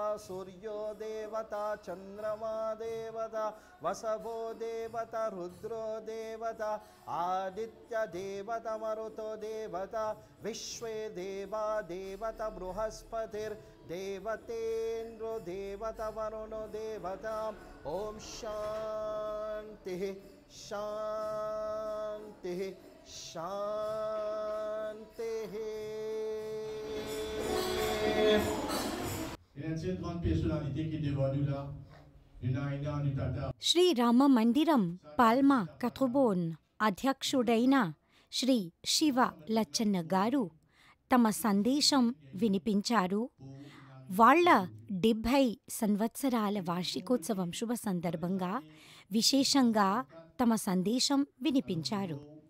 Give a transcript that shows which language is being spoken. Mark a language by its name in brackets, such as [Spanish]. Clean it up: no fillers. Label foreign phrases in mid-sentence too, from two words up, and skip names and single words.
[Sanskrit] सूर्यो देवता चन्द्रमा देवता वसवो देवता रुद्रो देवता आदित्य देवता मरुतो देवता विश्वे देवा देवता बृहस्पतिर्देवतेन्द्रो देवता वरुणो देवता ॐ शान्तिः शान्तिः शान्तिः. [French] Il y a cette grande personnalité qui est devant nous là. [Telugu] శ్రీ రామ మందిరం పాల్మా కథుబోన్ అధ్యక్షుడైన శ్రీ శివ లచ్చన్న గారు తమ సందేశం వినిపించారు. వాళ్ళ 70 సంవత్సరాల వార్షికోత్సవం శుభ సందర్భంగా విశేషంగా తమ సందేశం వినిపించారు.